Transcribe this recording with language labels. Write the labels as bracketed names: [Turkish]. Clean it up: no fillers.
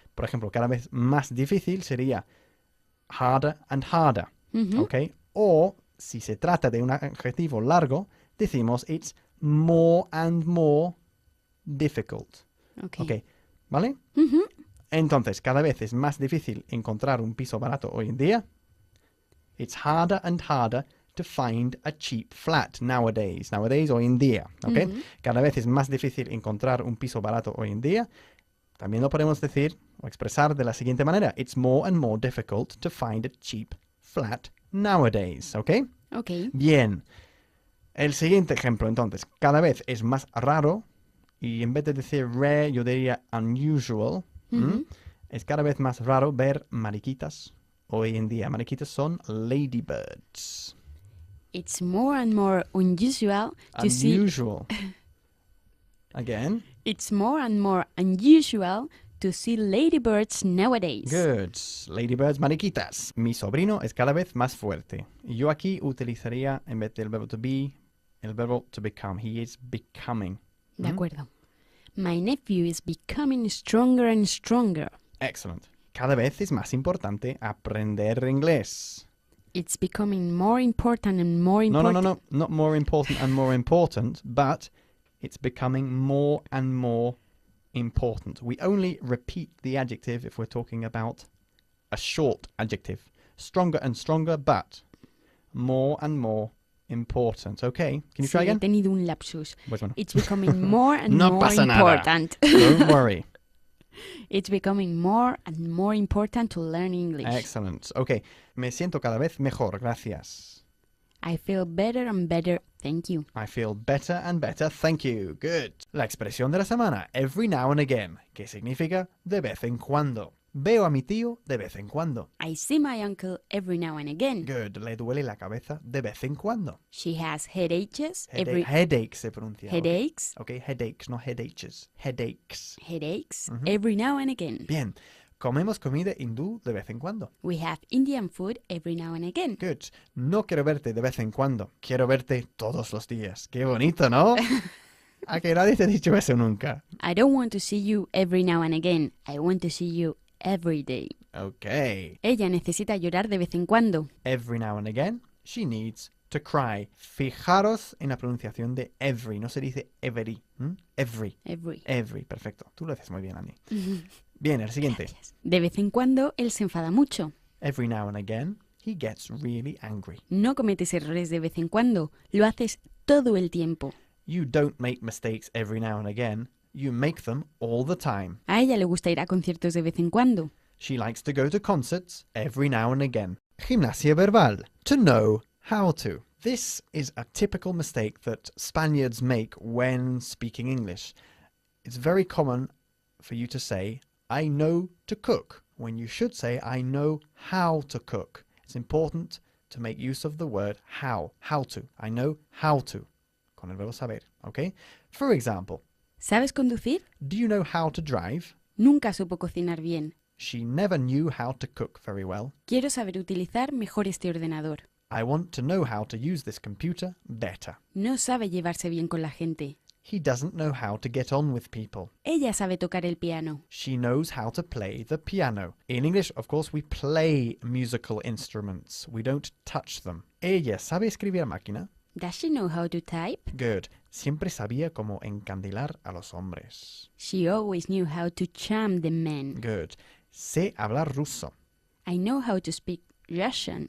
[Spanish] Por ejemplo, cada vez más difícil sería [English] harder and harder, Ujú. [Spanish] ¿ok? O si se trata de un adjetivo largo, decimos [English] it's more and more difficult, Ok. [Spanish] ¿ok? ¿Vale? Ujú. Entonces, cada vez es más difícil encontrar un piso barato hoy en día. [English] It's harder and harder to find a cheap flat nowadays. [Spanish] Nowadays, hoy en día, ¿ok? Ujú. Cada vez es más difícil encontrar un piso barato hoy en día. También lo podemos decir o expresar de la siguiente manera. [English] It's more and more difficult to find a cheap flat nowadays, ¿ok? Ok. [Spanish] Bien. El siguiente ejemplo, entonces. Cada vez es más raro y en vez de decir rare, yo diría unusual. Ujú. Es cada vez más raro ver mariquitas hoy en día. Mariquitas son ladybirds. [English] It's more and more unusual to see. Unusual. Again. It's more and more unusual to see ladybirds nowadays. Good. Ladybirds, mariquitas. [Spanish] Mi sobrino es cada vez más fuerte. Y yo aquí utilizaría, en vez del verbo to be, el verbo to become. [English] He is becoming. [Spanish] De acuerdo. [English] My nephew is becoming stronger and stronger. Excellent. [Spanish] Cada vez es más importante aprender inglés. [English] It's becoming more important and more No, important. no. Not more important and more important, but it's becoming more and more important. We only repeat the adjective if we're talking about a short adjective. Stronger and stronger, but more and more important. Okay, can you try [Spanish] Sí, he [English] again? [Spanish] tenido un lapsus. Pues bueno. [English] It's becoming more and [Spanish] No [English] more [Spanish] pasa nada. [English] important. Don't worry. It's becoming more and more important to learn English. Excellent. [Spanish] Okay, me siento cada vez mejor, gracias. [English] I feel better and better, thank you. I feel better and better, thank you. Good. [Spanish] La expresión de la semana, [English] every now and again, [Spanish] que significa de vez en cuando. Veo a mi tío de vez en cuando. [English] I see my uncle every now and again. Good. [Spanish] Le duele la cabeza de vez en cuando. [English] She has headaches every [Spanish] Headaches se pronuncia. [English] headaches, Okay, headaches, no headaches. Headaches. headaches every now and again. [Spanish] Bien. Comemos comida hindú de vez en cuando. [English] We have Indian food every now and again. Good. [Spanish] No quiero verte de vez en cuando. Quiero verte todos los días. Qué bonito, ¿no? A que nadie te ha dicho eso nunca. [English] I don't want to see you every now and again. I want to see you every day. Okay. [Spanish] Ella necesita llorar de vez en cuando. [English] Every now and again, she needs to cry. [Spanish] Fijaros en la pronunciación de every. No se dice every. Every. Every. Perfecto. Tú lo haces muy bien, Annie. Bien, el siguiente. De vez en cuando él se enfada mucho. [English] Every now and again, he gets really angry. [Spanish] No cometes errores de vez en cuando. Lo haces todo el tiempo. [English] You don't make mistakes every now and again. You make them all the time. [Spanish] A ella le gusta ir a conciertos de vez en cuando. [English] She likes to go to concerts every now and again. [Spanish] Gimnasia verbal. [English] To know how to. This is a typical mistake that Spaniards make when speaking English. It's very common for you to say, I know to cook, when you should say, I know how to cook. It's important to make use of the word how to. I know how to. [Spanish] Con el verbo saber, [English] okay? For example, [Spanish] ¿Sabes conducir? [English] do you know how to drive? [Spanish] Nunca supo cocinar bien. [English] She never knew how to cook very well. [Spanish] Quiero saber utilizar mejor este ordenador. [English] I want to know how to use this computer better. [Spanish] No sabe llevarse bien con la gente. [English] He doesn't know how to get on with people. [Spanish] Ella sabe tocar el piano. [English] She knows how to play the piano. In English, of course, we play musical instruments. We don't touch them. [Spanish] Ella sabe escribir a máquina. [English] Does she know how to type? Good. [Spanish] Siempre sabía cómo encandilar a los hombres. [English] She always knew how to charm the men. [Spanish] Good. Sé hablar ruso. [English] I know how to speak Russian.